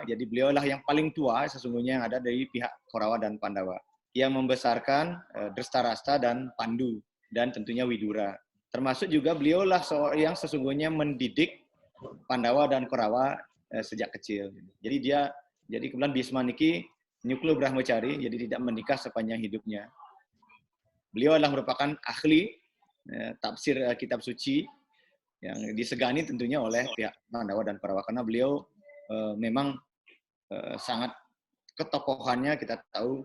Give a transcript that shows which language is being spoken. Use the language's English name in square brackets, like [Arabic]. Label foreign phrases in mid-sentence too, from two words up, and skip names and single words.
[Indonesian] Jadi beliaulah yang paling tua sesungguhnya yang ada dari pihak Korawa dan Pandawa. Yang membesarkan Drestarasta dan Pandu dan tentunya Widura. Termasuk juga beliaulah yang sesungguhnya mendidik Pandawa dan Korawa sejak kecil. Jadi kemudian Bhisma niki nyuklo brahmacari, jadi tidak menikah sepanjang hidupnya. Beliau adalah merupakan ahli tafsir kitab suci yang disegani tentunya oleh pihak Pandawa dan Korawa karena beliau memang sangat ketokohannya kita tahu.